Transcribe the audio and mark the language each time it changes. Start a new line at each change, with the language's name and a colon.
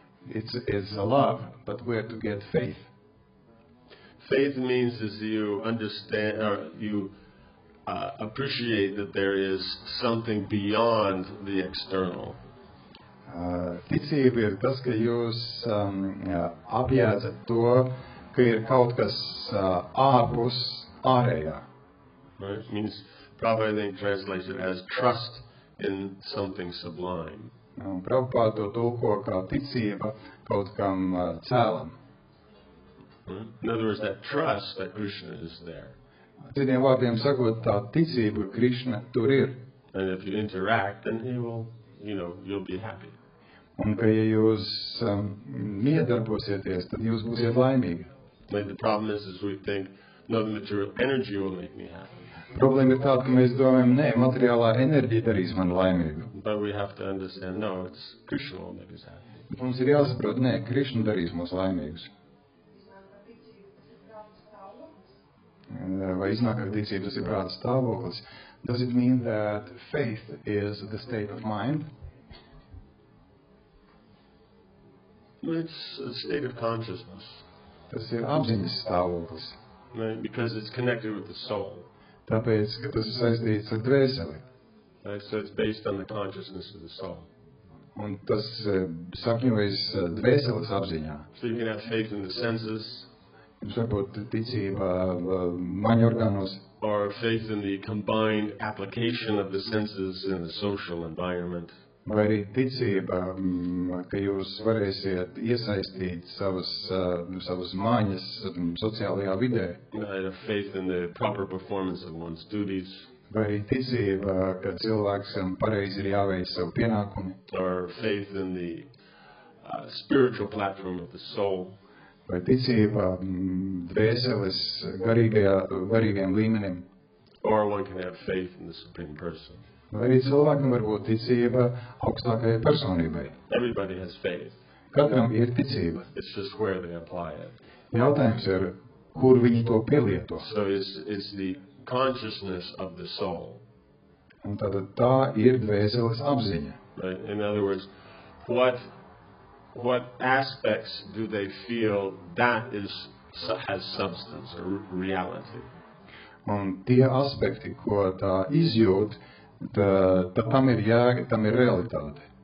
English: It's a love, but where to get faith? Faith means is you understand or you appreciate that there is something beyond the external.
Latvian: Ticība ir tas, ka jūs apjēdzat to, ka ir kaut kas ārpus ārējā.
English: Right? It means, Prabhupada, I think, translates it as trust in something sublime.
Latvian: Prabhupada to tulko kā ticība kaut kam cēlam.
English: In other words, that trust that Krishna is there.
Latvian: Citiem vārdiem sakot, tā ticība Krishna tur ir.
English: And if you interact, then he will, you'll be happy.
Latvian: Un ka ja jūs iedarbosieties, tad jūs būsiet laimīgi.
English: Like the problem is we think, no, the material energy will make me happy.
Latvian: Problēma ir tāda, ka mēs domājam, nē, materiālā enerģija darīs mani laimīgu.
English: But we have to understand, no, it's Krishna will make us happy.
Latvian: Mums ir jāsaprot, nē, Krishna darīs mūs laimīgus. Vai iznāk, ka ticība tas ir prāta stāvoklis?
English: Does it mean that faith is the state of mind? It's a state of consciousness.
Latvian: Tas ir apziņas stāvoklis.
English: Right? Because it's connected with the soul.
Latvian: Tāpēc, ka tas ir saistīts ar dvēseli.
English: Right? So it's based on the consciousness of the soul.
Latvian: Un tas sakņojas dvēseles apziņā.
English: So you can have faith in the senses.
Latvian: Jums var būt ticība maņorganos.
English: Or faith in the combined application of the senses in the social environment.
Latvian: Vai arī ticība, ka jūs varēsiet iesaistīt savas mājas sociālajā vidē.
English: Right? A faith in the proper performance of one's duties.
Latvian: Vai arī ticība, ka cilvēkam pareizi ir jāveic savu pienākumu.
English: Or faith in the spiritual platform of the soul.
Latvian: Vai ticība dvēseles garīgajam līmenim.
English: Or one can have faith in the Supreme Person.
Latvian: Vai arī cilvēkam var būt ticība augstākajai personībai.
English: Everybody has faith.
Latvian: Katram ir ticība.
English: It's just where they apply it.
Latvian: Jautājums ir, kur viņi to pielieto.
English: So it's the consciousness of the soul.
Latvian: Un tātad tā ir dvēseles apziņa.
English: Right? In other words, what aspects do they feel that has substance or reality?
Latvian: Un tie aspekti, ko tā izjūt, tam ir jēga, tam ir realitāte.